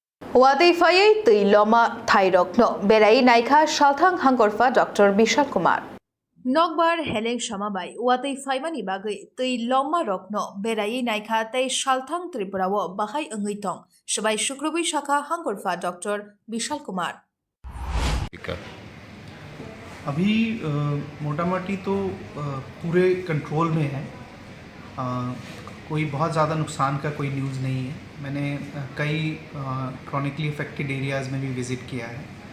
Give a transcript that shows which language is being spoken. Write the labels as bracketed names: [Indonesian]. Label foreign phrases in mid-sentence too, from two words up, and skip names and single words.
[Kok Borok] Wadai tui loma thairok no berai naika shalthang hangorfa Dr. Bishal Kumar. Nokbar heleng samabai wadai faimani bagai tui loma rokno berai naika tei shalthang tripurawo bahai angitong shabai shukrubi shakha hangorfa Dr. Bishal Kumar. [Hindi] अभी मोटा मोटी तो पूरे कंट्रोल में है। कोई बहुत ज़्यादा नुकसान का कोई न्यूज़ नहीं है। मैंने कई [English] chronically affected areas [Hindi] में भी विज़िट किया है।